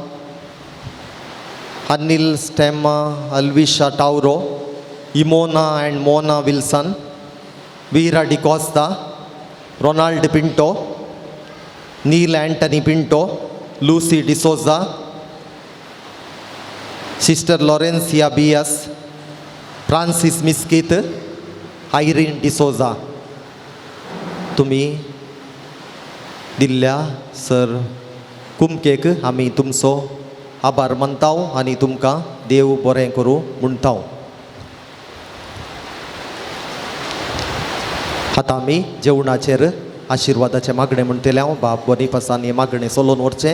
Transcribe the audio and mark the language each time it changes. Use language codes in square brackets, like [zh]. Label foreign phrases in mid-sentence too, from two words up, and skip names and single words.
[kok] Anil Stemma, Alvisha Tauro, Imona and Mona Wilson, Vera de Costa, Ronald Pinto, Neil Anthony Pinto, Lucy D'Souza, Sister Laurencia Bias, Francis Miskit, Irene D'Souza. तुम्ही दिल्ल्या सर कुमकेक आमी तुमचो आभार मानताव आनी तुमकां देव बरें करूं म्हणटाव. आतां आमी जेवणाचेर आशिर्वादाचें मागणें म्हणटलें हांव बाब बोनीफासान हें मागणें चलोवन व्हरचें.